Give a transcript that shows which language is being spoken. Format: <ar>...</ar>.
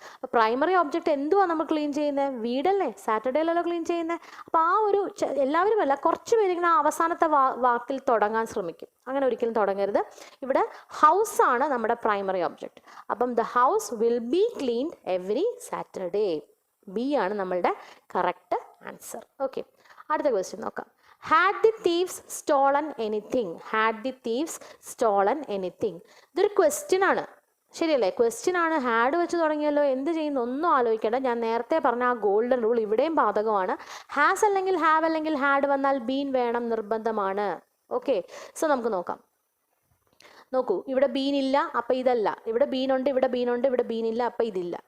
<ml>അപ്പോൾ primary object എന്തുവാണ് നമ്മൾ ക്ലീൻ ചെയ്യുന്നത്? വീടല്ലേ? സാറ്റർഡേയിലല്ലോ ക്ലീൻ ചെയ്യുന്നത്. അപ്പോൾ ആ ഒരു എല്ലാവരും അല്ല, കുറച്ച് പേരിങ്ങനെ അവസാനത്തെ വാക്കിൽ തുടങ്ങാൻ ശ്രമിക്കും. അങ്ങനെ ഒരിക്കലും തുടങ്ങരുത്. ഇവിടെ ഹൗസ് ആണ് നമ്മുടെ പ്രൈമറി ഒബ്ജക്റ്റ്. അപ്പം</ml> <en>The house will be cleaned every Saturday.</en> <ml>B ആണ് നമ്മളുടെ കറക്റ്റ് ആൻസർ. ഓക്കെ. അടുത്ത ക്വസ്റ്റ്യൻ നോക്കാം.</ml> <en>Had the thieves stolen anything? Had the thieves stolen anything?</en> <ml>ഇതൊരു ക്വസ്റ്റ്യൻ ആണ്. ശരിയല്ലേ? ക്വസ്റ്റ്യൻ ആണ്. ഹാഡ് വെച്ച് തുടങ്ങിയല്ലോ, എന്ത് ചെയ്യുന്നു ഒന്നും ആലോചിക്കേണ്ട. ഞാൻ നേരത്തെ പറഞ്ഞ ആ ഗോൾഡൻ റൂൾ ഇവിടെയും ബാധകമാണ്. ഹാസ് അല്ലെങ്കിൽ ഹാവ് അല്ലെങ്കിൽ ഹാഡ് വന്നാൽ ബീൻ വേണം, നിർബന്ധമാണ്. ഓക്കെ. സോ നമുക്ക് നോക്കാം. നോക്കൂ, ഇവിടെ ബീൻ ഇല്ല, അപ്പോൾ ഇതല്ല. ഇവിടെ ബീനുണ്ട്, ഇവിടെ ബീനുണ്ട്, ഇവിടെ ബീൻ ഇല്ല, അപ്പോൾ ഇതില്ല.</ml>